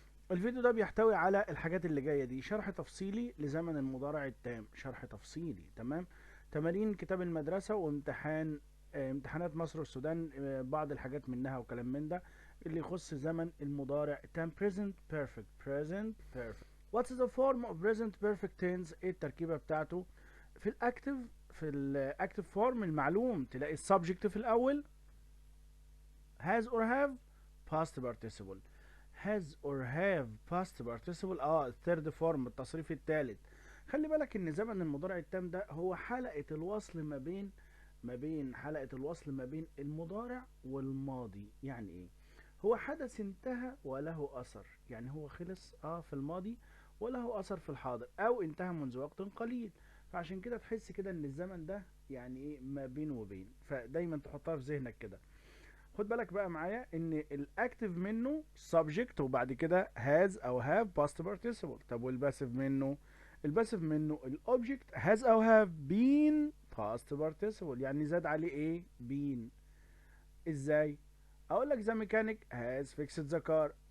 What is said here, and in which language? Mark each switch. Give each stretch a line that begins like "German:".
Arabic: الفيديو ده بيحتوي على الحاجات اللي جايه دي: شرح تفصيلي لزمن المضارع التام، شرح تفصيلي تمام، تمارين كتاب المدرسه، وامتحان امتحانات مصر والسودان، بعض الحاجات منها وكلام من ده اللي يخص زمن المضارع التام. present perfect.
English: present perfect. What's the form of present perfect tense؟
Arabic: ايه التركيبه بتاعته؟ في الاكتف، في الاكتف فورم المعلوم تلاقي السبجكت في الاول،
English: has or have past participle. has or have past participle.
Arabic: الثيرد فورم، التصريف الثالث. خلي بالك ان زمن المضارع التام ده هو حلقة الوصل ما بين حلقة الوصل ما بين المضارع والماضي. يعني ايه؟ هو حدث انتهى وله اثر، يعني هو خلص في الماضي وله اثر في الحاضر، او انتهى منذ وقت قليل. فعشان كده تحس كده ان الزمن ده يعني ايه ما بين وبين، فدايما تحطها في ذهنك كده. خد بالك بقى معايا ان الاكتف منه subject وبعد كده has او
English: have past participle.
Arabic: طب والباسيف منه؟ الباسيف منه الاوبجكت has او
English: have been past participle،
Arabic: يعني زاد عليه ايه؟ been. ازاي؟ اقول لك
English: the mechanic has fixed the car.